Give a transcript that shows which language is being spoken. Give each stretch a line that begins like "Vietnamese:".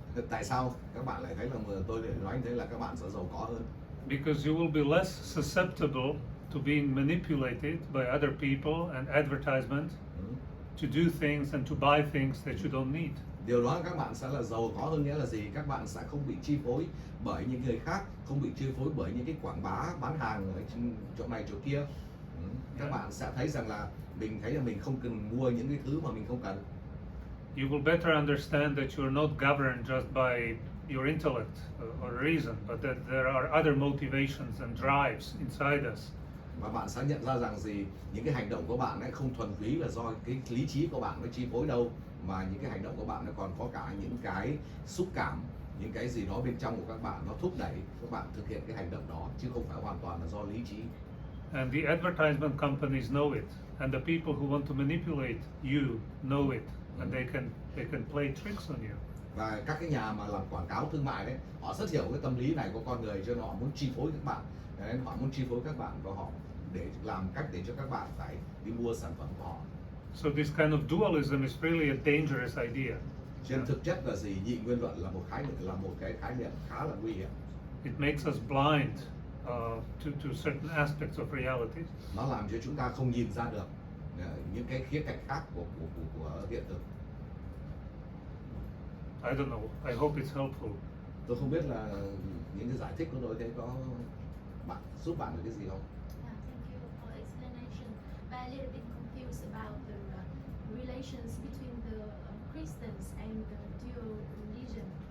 Vietnamese: Tại sao các bạn lại thấy là tôi lại nói như thế là các bạn sẽ giàu có hơn?
English: Because you will be less susceptible to being manipulated by other people and advertisement to do things and to buy things that you don't need.
Vietnamese: Điều đó các bạn sẽ là giàu có hơn, nghĩa là gì? Các bạn sẽ không bị chi phối bởi những người khác, không bị chi phối bởi những cái quảng bá bán hàng ở chỗ này chỗ kia. Các bạn sẽ thấy rằng là mình thấy là mình không cần mua những cái thứ mà mình không cần.
English: You will better understand that you are not governed just by your intellect or reason, but that there are other motivations and drives inside us.
Vietnamese: Và bạn sẽ nhận ra rằng gì, những cái hành động của bạn ấy không thuần túy là do cái lý trí của bạn nó chi phối đâu, mà những cái hành động của bạn nó còn có cả những cái xúc cảm, những cái gì đó bên trong của các bạn nó thúc đẩy các bạn thực hiện cái hành động đó, chứ không phải hoàn toàn là do lý trí.
English: And the advertisement companies know it, and the people who want to manipulate you know it, and they can play tricks on you.
Vietnamese: Và các cái nhà mà làm quảng cáo thương mại đấy, họ rất hiểu cái tâm lý này của con người, cho nên họ muốn chi phối các bạn. Nên họ muốn chi phối các bạn và họ để làm cách để cho các bạn phải đi mua sản phẩm của họ.
English: So this kind of dualism is really a dangerous idea.
Vietnamese: Trên thực chất là gì? Nhị nguyên luận là một cái khái niệm khá là nguy hiểm.
English: It makes us blind to certain aspects of reality.
Vietnamese: Nó làm cho chúng ta không nhìn ra được những cái khía cạnh khác của hiện thực.
English: I don't know. I hope it's helpful.
Vietnamese: Tôi không biết là những cái giải thích của tôi thế có giúp bạn được cái gì không?
English: Yeah, thank you for explanation. But a little bit confused about the relations between the Christians and the dual religion.